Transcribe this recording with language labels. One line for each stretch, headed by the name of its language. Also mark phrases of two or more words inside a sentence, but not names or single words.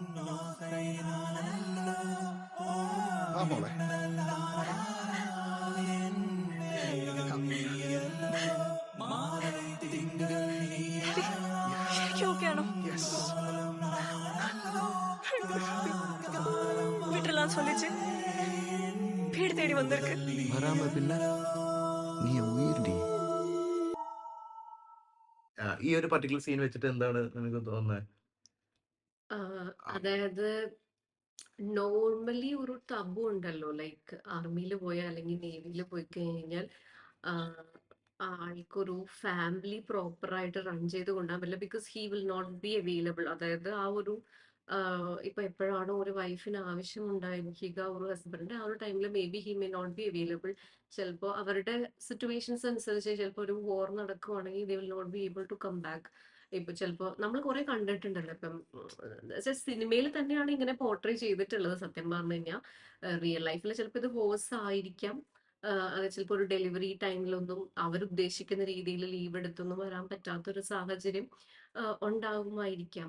Tamil: ஓகேயானோ விட்டுலாம் சொல்லிச்சு. வீடு தேடி வந்திருக்கு. வராம பின்ன நீ உயிர்டி.
Malayalam: ഈ ഒരു
English: particular scene
Malayalam: വെച്ചിട്ട് എന്താണ് നിനക്ക് തോന്നുന്നത്? അതായത് നോർമലി ഒരു ടബു ഉണ്ടല്ലോ, ലൈക്ക് ആർമിയിൽ പോയാൽ അല്ലെങ്കിൽ നേവിയിൽ പോയി കഴിഞ്ഞാൽ ആൾക്കൊരു ഫാമിലി പ്രോപ്പറായിട്ട് റൺ ചെയ്ത് കൊണ്ടുപോകാൻ പറ്റില്ല.
English: because he will not be available.
Malayalam: അതായത് ആ ഒരു ഇപ്പൊ എപ്പോഴാണോ ഒരു വൈഫിന് ആവശ്യം ഉണ്ടായിരിക്കുക, ഒരു ഹസ്ബൻഡ്, ആ ഒരു ടൈമിൽ
English: may be he may not be available.
Malayalam: ചിലപ്പോൾ അവരുടെ സിറ്റുവേഷൻസ് അനുസരിച്ച് ചിലപ്പോൾ ഒരു വോർ നടക്കുവാണെങ്കിൽ
English: they will not be able to come back.
Malayalam: ഇപ്പൊ ചിലപ്പോ നമ്മൾ കുറെ കണ്ടിട്ടുണ്ടല്ലോ. ഇപ്പം സിനിമയിൽ തന്നെയാണ് ഇങ്ങനെ പോർട്രേ ചെയ്തിട്ടുള്ളത്. സത്യം പറഞ്ഞു കഴിഞ്ഞാൽ
English: real life-il
Malayalam: ചിലപ്പോൾ ഇത് വേഴ്സ് ആയിരിക്കാം. അത് ചിലപ്പോൾ ഒരു
English: delivery time-ilonnum
Malayalam: അവരുദ്ദേശിക്കുന്ന രീതിയിൽ ലീവ് എടുത്തൊന്നും വരാൻ പറ്റാത്തൊരു സാഹചര്യം ഉണ്ടാകുമായിരിക്കാം.